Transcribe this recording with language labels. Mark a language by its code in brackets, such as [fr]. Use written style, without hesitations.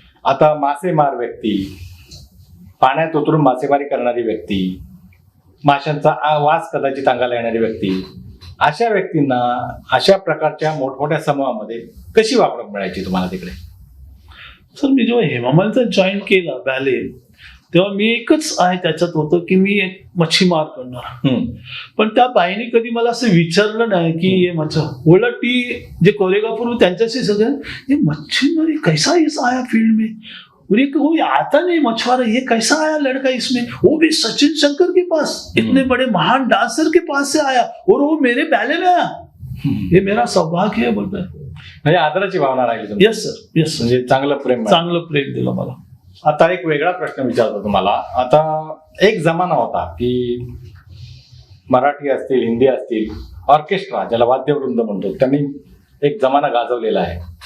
[mr] आता मासेमार व्यक्ती, पाण्यात उतरून मासेमारी करणारी व्यक्ती, माशांचा वास कदाचित अंगाला येणारी व्यक्ती, अशा व्यक्तींना अशा प्रकारच्या मोठमोठ्या समूहामध्ये कशी वागणूक मिळायची तुम्हाला तिकडे? सर, मी जेव्हा हेमा मालिनीचा जॉईन केला बॅले, तेव्हा मी एकच आहे त्याच्यात होतं की मी एक मच्छीमार करणार. पण त्या बाईने कधी मला असं विचारलं नाही की ये उलट ती जे कोरिओग्राफर त्यांच्याशी सगळं, [hi] ये मच्छीमारी कैसा आया फील्ड में, और ये कोई आता नहीं मछुआरा, ये कैसा आया लड़का इसमें, वो भी सचिन शंकर के पास, इतने बड़े महान डांसर के पास से आया और वो मेरे बैले में आया, ये मेरा सौभाग्य है बोलता है. [mr] म्हणजे आदराची भावना राहिली. Yes sir, yes. म्हणजे चांगलं प्रेम. दिलं मला. आता एक वेगळा प्रश्न विचारतो तुम्हाला. आता एक जमाना होता की मराठी असतील, हिंदी असतील, ऑर्केस्ट्रा ज्याला वाद्यवृंद म्हणतो, त्यांनी एक जमाना गाजवलेला आहे.